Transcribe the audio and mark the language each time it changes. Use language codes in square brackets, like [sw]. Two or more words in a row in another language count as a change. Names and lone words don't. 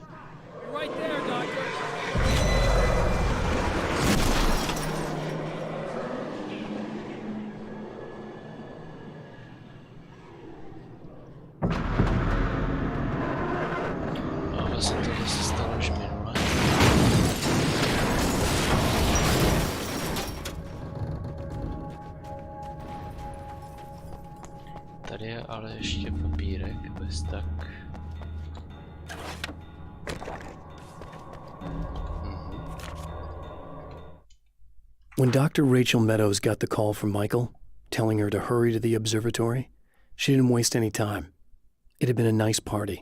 [en] Right there, Doctor. [cs] A vlastně tohle se stalo už minule. Tady je ale ještě papírek, bez tak. [en] When Dr. Rachel Meadows got the call from Michael, telling her to hurry to the observatory, she didn't waste any time. It had been a nice party.